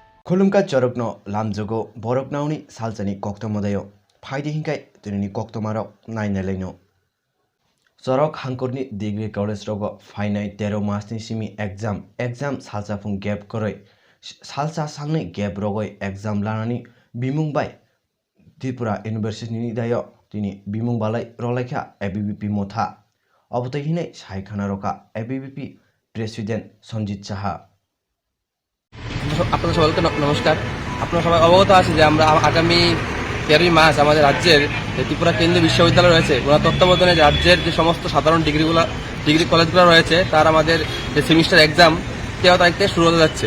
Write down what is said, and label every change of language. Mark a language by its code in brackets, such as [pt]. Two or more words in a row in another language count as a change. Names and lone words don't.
[brx] खुलुमका चरकनो लामजोगो बरकनाउनि सालचानि कक्तमदायो फाइदि हिंखाय दिनैनि कक्तमाराव नायनाय लायनो चरक हांखरनि [en] degree college [brx] रग फाइनाय 13 मासनि सिमि एग्जाम सालसाफुं गेप करै सालसा सांनै गेप रगै एग्जाम लानानै बिमुंबाय त्रिपुरा इउनिभार्सिटिनि दायो दिनै बिमुंबालाय रलायखा एबिबिपि मथा अबतहिनै सायखाना रखा एबिबिपि प्रेसिडेंट सঞ্জিত সাহা। [bn] আপনাদের সকলকে নমস্কার। আপনারা সবাই অবগত আছে যে আমরা আগামী 13ই মার্চ আমাদের রাজ্যের ত্রিপুরা কেন্দ্রীয় বিশ্ববিদ্যালয় রয়েছে ওনার তত্ত্বাবধানে রাজ্যের যে সমস্ত সাধারণ ডিগ্রি কলেজগুলো রয়েছে তার আমাদের যে [en] semester exam [bn] 13 তারিখ থেকে শুরু হতে যাচ্ছে।